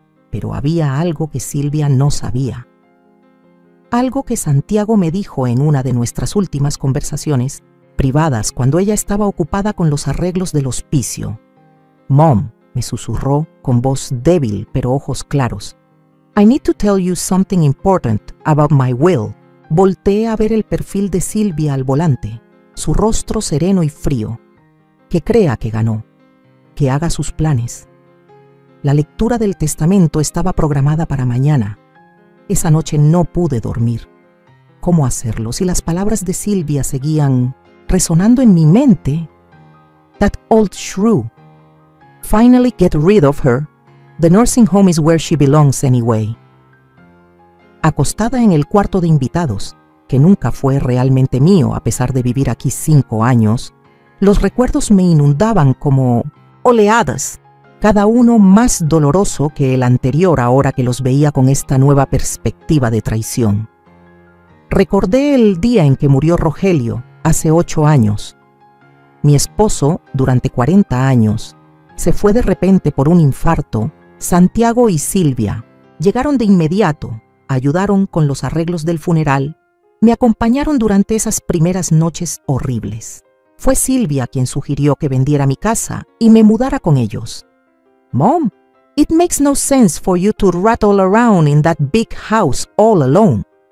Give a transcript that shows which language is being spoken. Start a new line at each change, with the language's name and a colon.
Spanish: Pero había algo que Silvia no sabía. Algo que Santiago me dijo en una de nuestras últimas conversaciones privadas cuando ella estaba ocupada con los arreglos del hospicio. "Mom", me susurró con voz débil pero ojos claros.
English: "I need to tell you something important about my will".
Spanish: Volteé a ver el perfil de Silvia al volante, su rostro sereno y frío. Que crea que ganó, que haga sus planes. La lectura del testamento estaba programada para mañana. Esa noche no pude dormir. ¿Cómo hacerlo si las palabras de Silvia seguían resonando en mi mente?
English: "That old shrew. Finally get rid of her. The nursing home is where she belongs anyway".
Spanish: Acostada en el cuarto de invitados, que nunca fue realmente mío a pesar de vivir aquí 5 años, los recuerdos me inundaban como oleadas, cada uno más doloroso que el anterior ahora que los veía con esta nueva perspectiva de traición. Recordé el día en que murió Rogelio, hace 8 años. Mi esposo, durante 40 años, se fue de repente por un infarto. Santiago y Silvia llegaron de inmediato, ayudaron con los arreglos del funeral, me acompañaron durante esas primeras noches horribles. Fue Silvia quien sugirió que vendiera mi casa y me mudara con ellos.
English: "Mom, it makes no sense for you to rattle around in that big house all alone".